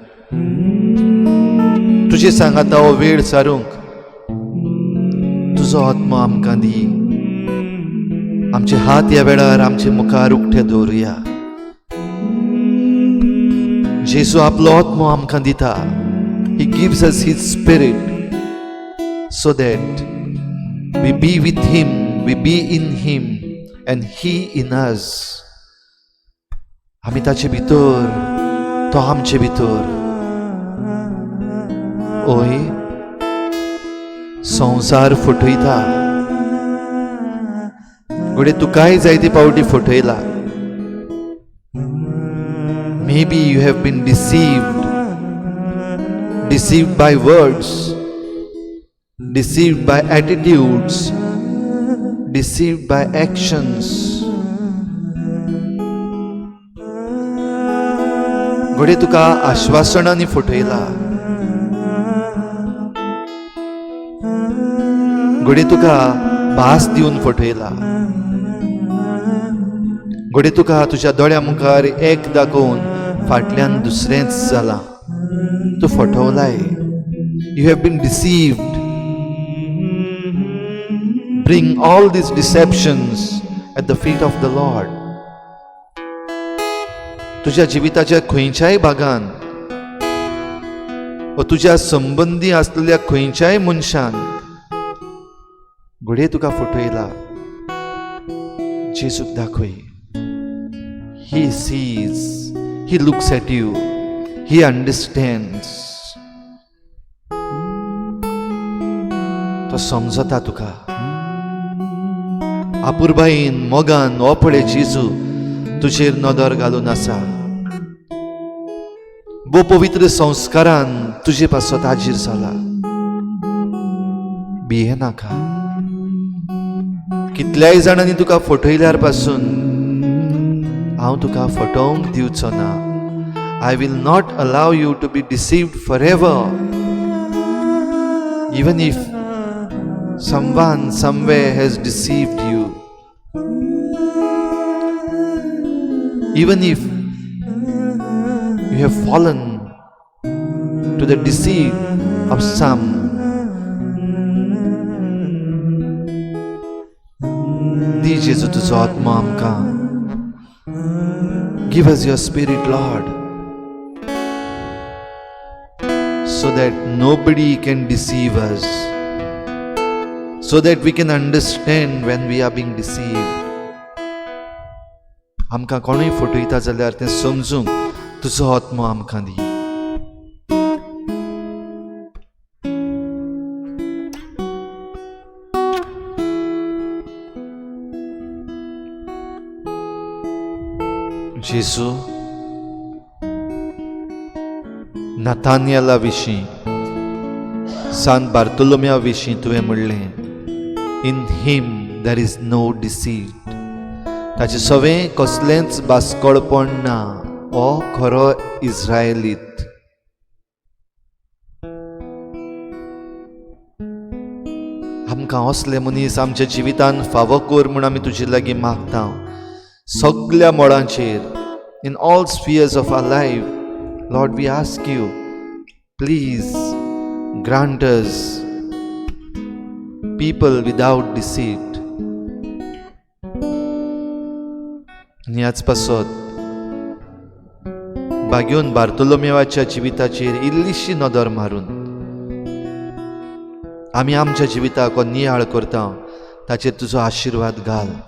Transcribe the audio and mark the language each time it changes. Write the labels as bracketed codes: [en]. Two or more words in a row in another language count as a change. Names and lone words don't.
[kok] तुजे सांगाता हो वेळ सारूंक तुजो आत्मो आमकां दी आमचे हात ह्या वेळार आमचे मुखार उक्ते दवरुया जेजू आपलो आत्मो आमकां दिता [en] He gives us His Spirit so that we be with Him, we be in Him and He in us. [kok] आमी ताचे भितर तो आमचे भितर ओय संसार फुटयता घडये तुकाय जायते पावटी फुटयला [en] Maybe you have been deceived by words, deceived by attitudes, deceived by actions. [kok] घडये तुका आश्वासनांनी फुटयला घडये तुका भास दिवन फुटयला घडये तुका तुज्या दोळ्या मुखार एक दाखोवन फाटल्यान दुसरेंच जाला तूं फटवलाय [en] You have been deceived. Bring all these deceptions at the feet of the Lord. [kok] तुझ्या जिविताच्या खंयच्याय भागान वा तुझ्या संबंधी असलेल्या खंयच्याय मनशान घडये तुका फटयला जेजूक दाखय [en] He sees, He looks at you, He understands. [kok] तो समजता तुका आपुरबाईन मोगान हो पळय जेजू तुजेर नदर घालून आसा बो पवित्र संस्कारान तुजे पासो ताजीर जाला भिये नाका कितल्याय जाणांनी तुका फटयल्यार पासून हांव तुका फटोवंक दिवचो ना [en] I will not allow you to be deceived forever. Even if someone somewhere has deceived you, even if you have fallen to the deceit of some, [kok] जेजू तुजो आत्मा आमकां [en] give us your Spirit Lord so that nobody can deceive us, so that we can understand when we are being deceived. [kok] आमकां कोणूय फटयता जाल्यार तें समजूंक तुजो आत्मा आमकां दी. जेजू, नातानियला विशीं, सांत बार्तोलोम्या विशीं तुवें म्हणलें, [en] In him there is no deceit. [kok] ताचें सवें कसलेंच बासकोळपण ना. हो खरो इस्रायलीत. आमकां असले मनीस आमच्या जिवितांत फावो कर म्हूण आमी तुजे लागीं मागता. सगळ्या मोडांचेर, [en] in all spheres of our life, Lord, we ask you, please grant us people without deceit. [kok] आणि ह्याच पासत बागेवन बार्तोलोमेवाच्या जिविताचेर इल्लीशी नदर मारून आमी आमच्या जिविताक हो नियाळ करता, ताचेर तुजो आशिर्वाद घाल.